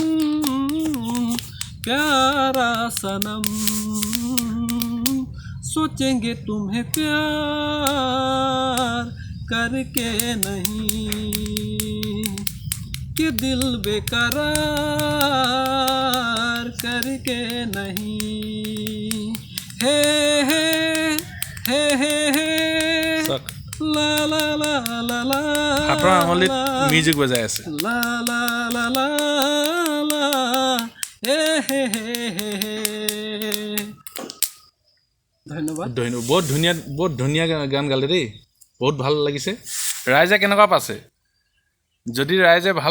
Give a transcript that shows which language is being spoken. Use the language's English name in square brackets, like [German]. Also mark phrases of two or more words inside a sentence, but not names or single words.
[Hindi] सोचेंगे तुम्हें प्यार करके नहीं कि दिल बेकरार करके नहीं हे हे हे हे हे ला ला ला ला ला [Assamese] হাতৰ আঙুলিত মিউজিক বজাই আছে লা লা লা লা লা হে হে হে হে ধন্যবাদ বহুত ধুনীয়া গান গালে দেই বহুত ভাল লাগিছে ৰাইজে কেনেকুৱা পাইছে যদি ৰাইজে ভাল